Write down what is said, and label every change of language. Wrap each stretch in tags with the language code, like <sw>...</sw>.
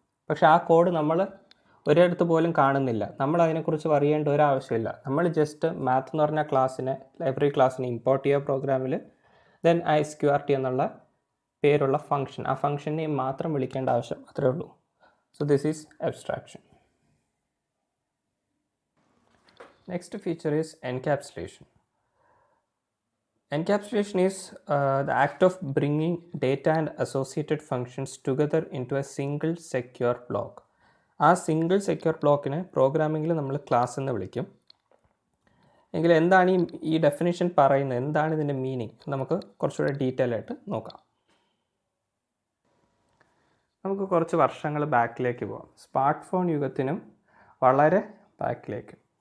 <ml>പക്ഷേ ആ കോഡ് നമ്മൾ ഒരിടത്ത് പോലും കാണുന്നില്ല. നമ്മൾ അതിനെക്കുറിച്ച് അറിയേണ്ട ഒരു ആവശ്യമില്ല. നമ്മൾ ജസ്റ്റ് മാത്ത് എന്ന് പറഞ്ഞ ക്ലാസ്സിനെ, ലൈബ്രറി ക്ലാസ്സിനെ ഇമ്പോർട്ട് ചെയ്യുക പ്രോഗ്രാമിൽ, ദെൻ ആ SQRT എന്നുള്ള പേരുള്ള ഫങ്ഷൻ, ആ ഫങ്ഷനെ മാത്രം വിളിക്കേണ്ട ആവശ്യം അത്രേ ഉള്ളൂ.</ml> <en>So this is abstraction. Next feature is encapsulation. Encapsulation is the act of bringing data and associated functions together into a single secure block.</en> <ml>ആ സിംഗിൾ സെക്യൂർ ബ്ലോക്കിനെ പ്രോഗ്രാമിങ്ങിൽ നമ്മൾ ക്ലാസ് എന്ന് വിളിക്കും. എങ്കിൽ എന്താണ് ഈ ഡെഫിനിഷൻ പറയുന്നത്, എന്താണ് ഇതിൻ്റെ മീനിങ്, നമുക്ക് കുറച്ചുകൂടെ ഡീറ്റെയിൽ ആയിട്ട് നോക്കാം. നമുക്ക് കുറച്ച് വർഷങ്ങൾ ബാക്കിലേക്ക് പോകാം, സ്മാർട്ട് ഫോൺ യുഗത്തിനും വളരെ ബാക്കിലേക്ക്.</ml>